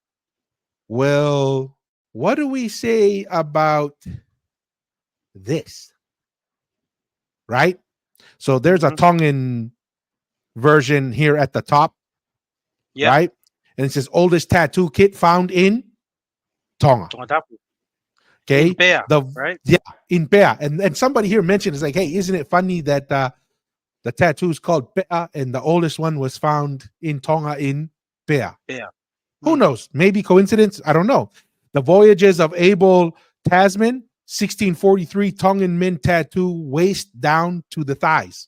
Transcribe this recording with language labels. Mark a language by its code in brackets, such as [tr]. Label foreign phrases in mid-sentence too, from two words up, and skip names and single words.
[en] Well, what do we say about this? Right? So there's a Hmm. Tongan version here at the top, Yeah. right? And it says oldest tattoo kit found in Tonga. Tonga-tapu. Okay. In Pea, right? In Pea. And somebody here mentioned, it's like, hey, isn't it funny that the tattoo is called Pea and the oldest one was found in Tonga in Pea. Yeah. Who Mm. knows? Maybe coincidence. I don't know. The voyages of Abel Tasman, 1643, Tongan men tattoo waist down to the thighs.